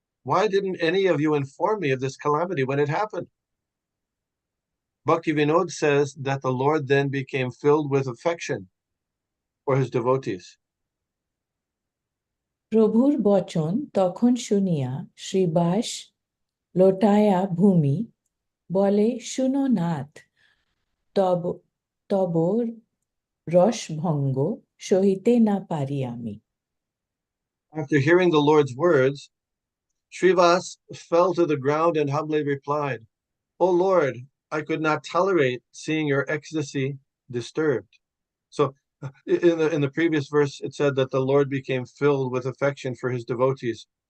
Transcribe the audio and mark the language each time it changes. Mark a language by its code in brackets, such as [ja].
[en] Why didn't any of you inform me of this calamity when it happened? Bhaktivinoda says that the Lord then became filled with affection for his devotees. [bn] প্রভুর বচন তখন শুনিয়া শ্রীবাস লোটায়া ভূমি বলে শুনো নাথ তব রসভঙ্গ সহিতে না পারি আমি। [en] After hearing the Lord's words, Srivas fell to the ground and humbly replied, "O Lord, I could not tolerate seeing your ecstasy disturbed." So in the previous verse, it said that the Lord became filled with affection for his devotees.